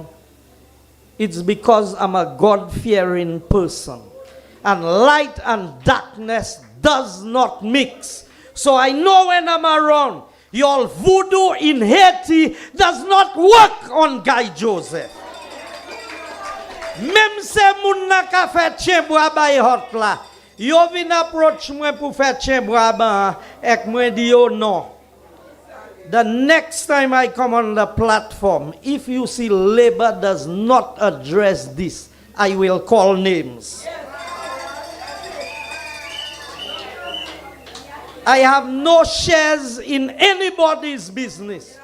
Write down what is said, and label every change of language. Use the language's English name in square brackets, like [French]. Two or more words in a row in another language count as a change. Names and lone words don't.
[English] It's because I'm a God-fearing person. And light and darkness does not mix. So I know when I'm around, your voodoo in Haiti does not work on Guy Joseph. [Saint Lucian Creole French] Même se moun na ka fè tchèbwa bay hot la, yo vin approach mwen pou fè tchèbwa ba, ek mwen di yo non. [English] The next time I come on the platform, if you see Labour does not address this, I will call names. I have no shares in anybody's business.